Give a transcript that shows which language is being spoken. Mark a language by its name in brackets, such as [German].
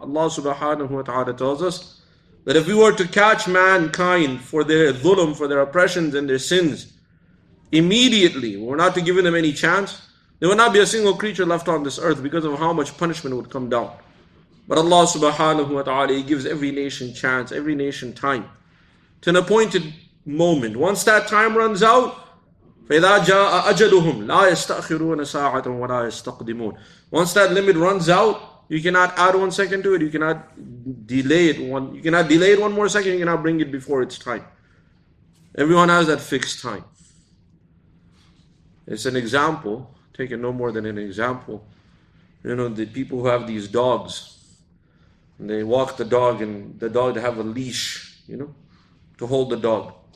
[English] Allah subhanahu wa ta'ala tells us that if we were to catch mankind for their dhulm, for their oppressions and their sins, immediately, we're not to give them any chance, there would not be a single creature left on this earth because of how much punishment would come down. But Allah subhanahu wa ta'ala, He gives every nation chance, every nation time, to an appointed moment. Once that time runs out, [Arabic] فَإِذَا جَاءَ أَجَلُهُمْ لَا يَسْتَأْخِرُونَ سَاعَةً وَلَا يَسْتَقْدِمُونَ. [English] Once that limit runs out, you cannot add 1 second to it, you cannot delay it one more second, you cannot bring it before its time. Everyone has that fixed time. It's an example, take it no more than an example. The people who have these dogs, and they walk the dog, and the dog, they have a leash, to hold the dog.